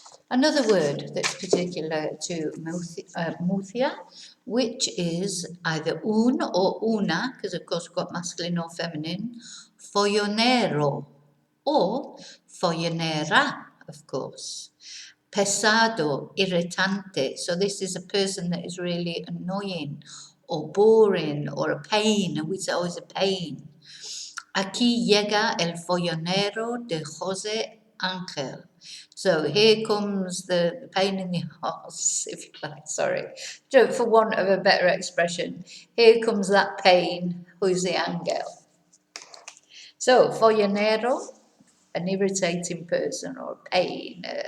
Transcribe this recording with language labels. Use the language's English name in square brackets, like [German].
[English] Another word that's particular to Murcia, which is either un or una, because of course we've got masculine or feminine, follonero, or follonera, of course. [Spanish] Pesado, irritante, [English] so this is a person that is really annoying, or boring, or a pain, and we say, oh, it's a pain. [Spanish] Aquí llega el follonero de José Ángel. [English] So here comes the pain in the arse, if you like, sorry, for want of a better expression. Here comes that pain, José Ángel. So, follonero, an irritating person or a pain.